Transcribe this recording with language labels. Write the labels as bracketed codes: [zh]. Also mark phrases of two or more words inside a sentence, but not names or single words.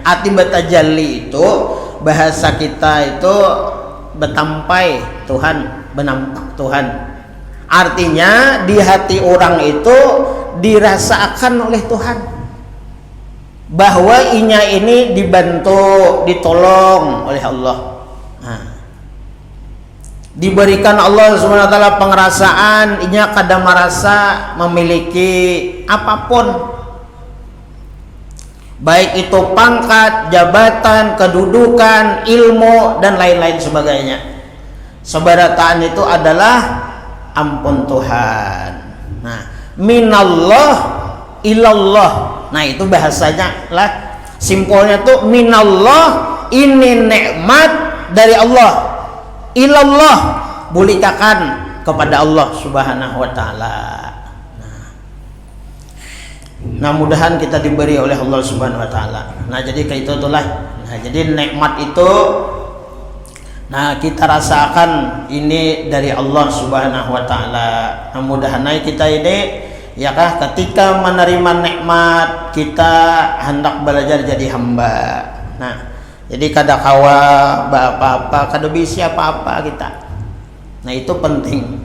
[bjn] Arti bertajalli itu bahasa kita itu betampai Tuhan, benampak Tuhan. Artinya di hati orang itu dirasakan oleh Tuhan bahwa inya ini dibantu, ditolong oleh Allah. Nah, diberikan Allah [ar] سبحانه وتعالى [bjn] pengerasaan inya kada merasa memiliki apapun, baik itu pangkat, jabatan, kedudukan, ilmu dan lain-lain sebagainya. Sebarataan itu adalah ampun Tuhan. [ar] Nah, من الله إلى الله. [bjn] Nah, itu bahasanya lah, simpelnya tuh minallah, ini nikmat dari Allah, ilallah, bulikakan kepada Allah [ar] سبحانه وتعالى. [bjn] Nah, mudahan kita diberi oleh Allah [ar] سبحانه وتعالى. [bjn] Nah, jadi kayak itulah. Nah, jadi nikmat itu nah kita rasakan ini dari Allah [ar] سبحانه وتعالى. [bjn] Nah, mudahan kita ini ya kah ketika menerima nikmat kita hendak belajar jadi hamba. Nah, jadi kada kawa apa-apa, kada bisa apa-apa kita. Nah, itu penting.